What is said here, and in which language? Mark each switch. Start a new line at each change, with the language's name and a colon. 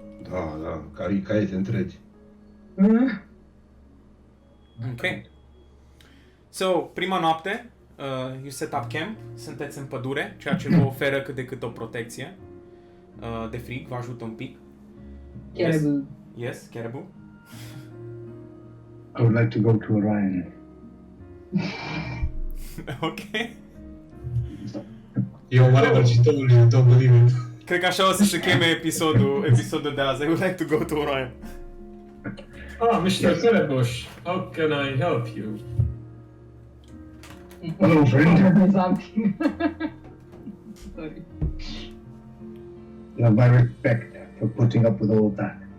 Romanian: Da, caiete întregi. Ok. So, prima noapte,
English: you set up camp,
Romanian: sunteți în pădure, ceea ce vă oferă cât de cât o protecție de frig, vă ajută un pic.
English: Caribou. Yes, caribou. I would like to go to Orion. Ok. Whatever she told you, don't believe it.
Romanian: Cred că așa o să se cheme episodul de azi.
English: I would like to go to Orion. Mr. Telebush, how can I help you? Hello, friend. Something. Sorry. You have my respect for putting up with all that.